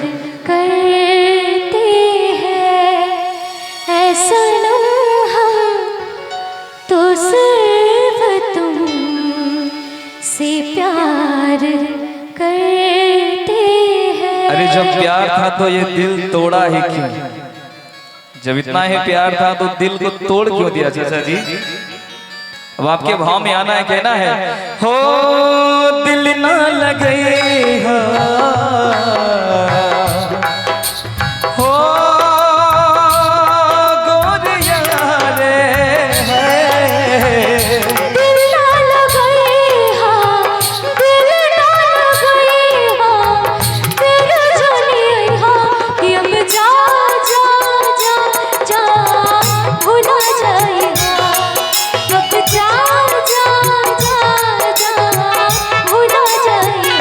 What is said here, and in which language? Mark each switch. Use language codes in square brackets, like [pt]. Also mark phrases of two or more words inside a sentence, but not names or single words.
[hi] करते हैं, ऐसा हम तो सिर्फ तुमसे प्यार करते हैं। अरे जब प्यार था तो ये दिल तोड़ा ही क्यों? जब इतना ही प्यार था तो दिल को तोड़ क्यों दिया चाचा जी? अब आपके भाव में आना है, कहना है हो दिल ना लगे हो गोरिया रे, दिल ना लगे दिल ना लगे तेरे जाने कि अब जा जा जा जा भुला जाएगा, अब जा जा जा जा भुला जाएगा।